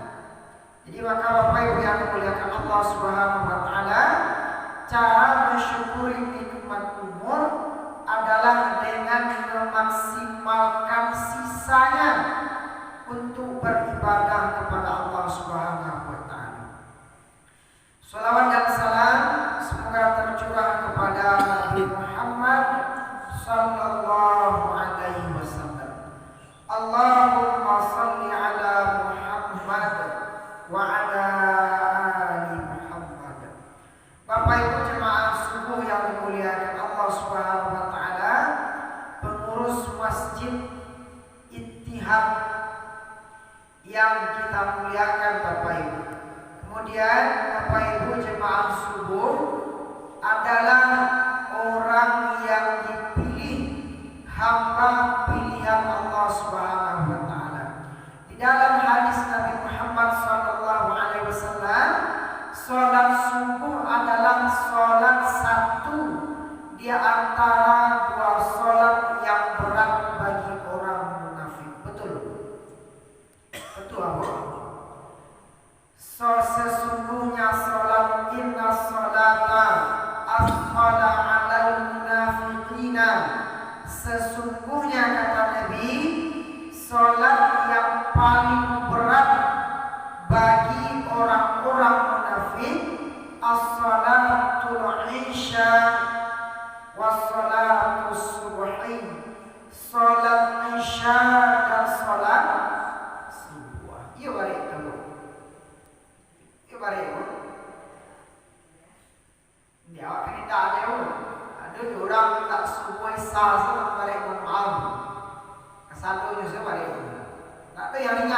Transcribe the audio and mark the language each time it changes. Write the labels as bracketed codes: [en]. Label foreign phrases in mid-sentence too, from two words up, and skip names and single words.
[id] Jadi maka Bapak Ibu yang dimuliakan [ar] الله سبحانه وتعالى, [id] cara mensyukuri nikmat umur adalah dengan memaksimalkan sisanya untuk beribadah kepada [ar] الله سبحانه وتعالى. [id] Salawat dan salam semoga tercurah kepada Nabi Muhammad [ar] صلى الله عليه وسلم. اللهم صل على محمد وعلى آل محمد. [id] Bapak Ibu jemaah subuh yang dimuliakan [ar] الله سبحانه وتعالى, [id] pengurus Masjid Ittihad yang kita muliakan Bapak Ibu. Kemudian Bapak Ibu jemaah subuh adalah orang yang dipilih, hamba pilihan [ar] الله سبحانه وتعالى. [id] Di dalam hadis Nabi Muhammad [ar] صلى الله عليه وسلم, [id] salat subuh adalah salat satu di antara dua salat yang berat bagi orang munafik. Betul? Betul apa? Sesungguhnya salat, [ar] إن الصلاة أثقل على المنافقين, [id] sesungguhnya kata Nabi, salat yang paling berat bagi orang-orang munafik [ar] الصلاة العشاء والصلاة الصبح, [id] salat isya dan salat subuh. Iya balik dulu. Iya balik dulu. Dia akan tidak ada pun. Ada orang tak subuh sah sama balik maaf. Satunya saya balik. Tak ada yang ringan.